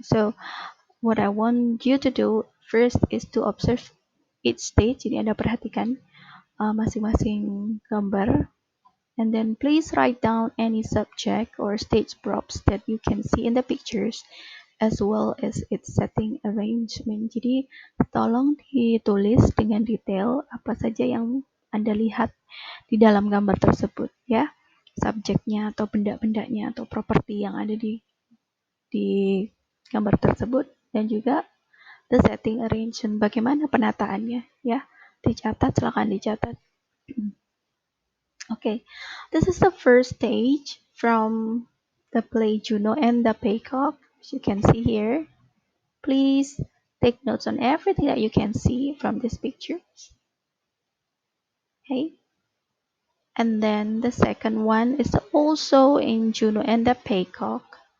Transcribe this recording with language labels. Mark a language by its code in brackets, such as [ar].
[en] So, what I want you to do first is to observe each stage. [id] Jadi Anda perhatikan masing-masing gambar. [en] And then please write down any subject or stage props that you can see in the pictures as well as its setting arrangement. [id] Jadi tolong ditulis dengan detail apa saja yang Anda lihat di dalam gambar tersebut ya. Subjeknya atau benda-bendanya atau properti yang ada di gambar tersebut dan juga [en] the setting arrangement, [id] bagaimana penataannya ya. Dicatat, silakan dicatat. [en] Okay, this is the first stage from the play Juno and the Peacock. As you can see here, please take notes on everything that you can see from this picture. Okay, and then the second one is also in Juno and the Peacock.